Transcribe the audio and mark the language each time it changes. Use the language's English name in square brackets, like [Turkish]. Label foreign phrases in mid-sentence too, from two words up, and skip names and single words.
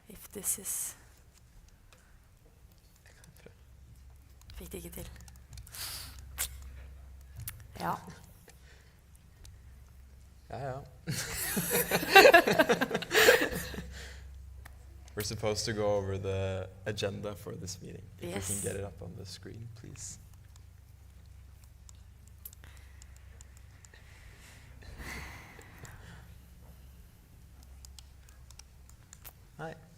[English] this is... [Norwegian] Fikk det ikke til. Ja. Ja. [English] We're supposed to go over the agenda for this meeting. If Yes. we can get it up on the screen, please. Hi.